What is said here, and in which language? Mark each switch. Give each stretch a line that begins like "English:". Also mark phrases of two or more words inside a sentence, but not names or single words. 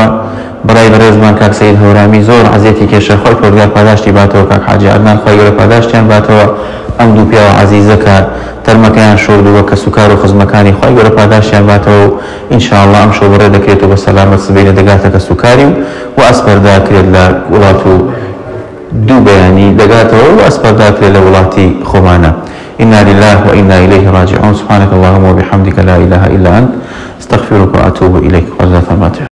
Central Kurdish: بەڕای بەڕێزمان کاک سەید هەورامی زۆر عەزیەتی کێشە، خوای پەروەردگار پاداشتی باتەوە، کاک حاجی عەدنان خوای گەورە پاداشتیان باتەوە، ئەم دوو پیاوە عەزیزەکە تەرمەکەیان شۆردووە کە سوکار و خزمەکانی خۆی گەورە پاداشیان باتەوە و ئینشاءالله ئەم شەو بەڕێ دەکرێت و بە سەلامەت سبەینە دەگاتەکە سوکاری و ئەسپەرداکرێت لە وڵات و دوو بەیانی دەگاتەوە و ئەسپەرداکرێت لە وڵاتی خۆمانە.
Arabic: إنا لله وإنا إليه راجعون. سبحانك اللهم وبحمدك لا إله إلا أنت استغفرك وأتوب إليك.